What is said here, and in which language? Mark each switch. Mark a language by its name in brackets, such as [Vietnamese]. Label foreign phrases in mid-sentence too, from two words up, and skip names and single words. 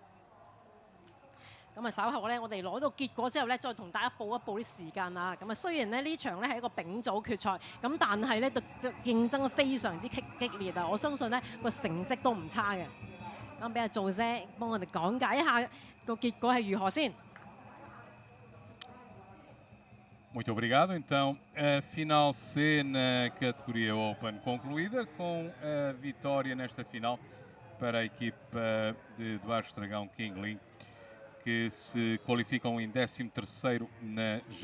[Cantonese] 咁啊稍後咧，我哋攞到結果之後咧，再同大家報一報啲時間啊。咁啊雖然咧呢場咧係一個丙組決賽，咁但係咧競爭非常之激烈啊！我相信咧個成績都唔差嘅。咁俾阿做姐幫我哋講解一下個結果係如何先。 [Portuguese] Muito obrigado. Então, a final C na categoria Open concluída com a vitória nesta final para a equipa de Baixo Dragão King Link, que se qualificam em 13º na geral.